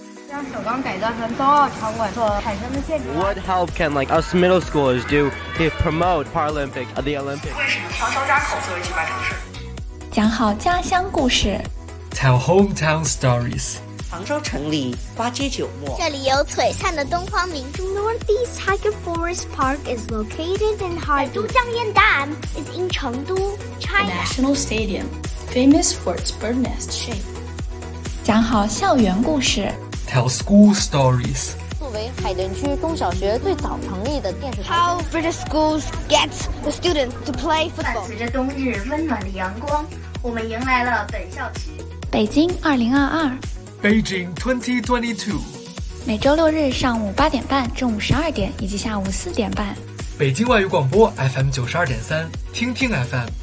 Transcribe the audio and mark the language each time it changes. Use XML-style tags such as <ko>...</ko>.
<en>What help can like us middle schoolers do to promote Paralympic at the Olympics?</en> <zh>为什么长沙口作为举办城市？讲好家乡故事。</zh> <en>Tell hometown stories.</en> <zh>杭州城里花街酒陌。这里有璀璨的东方明珠。</zh> <en>Northeast Tiger Forest Park is located in Harbin. 都江堰岸 is in Chengdu, China. The National Stadium, famous for its bird nest shape.</en> <zh>讲好校园故事。</zh> <en>Tell school stories.</en> <zh>作为海淀区中小学最早成立的电视台。</zh> <en>How British schools get the students to play football.</en> <zh>伴随着冬日温暖的阳光，我们迎来了本校期。北京2022。</zh> <en>Beijing 2022。</en> <zh>每周六日上午8:30、中午12:00以及下午4:30。北京外语广播 FM 92.3，听听 FM。</zh>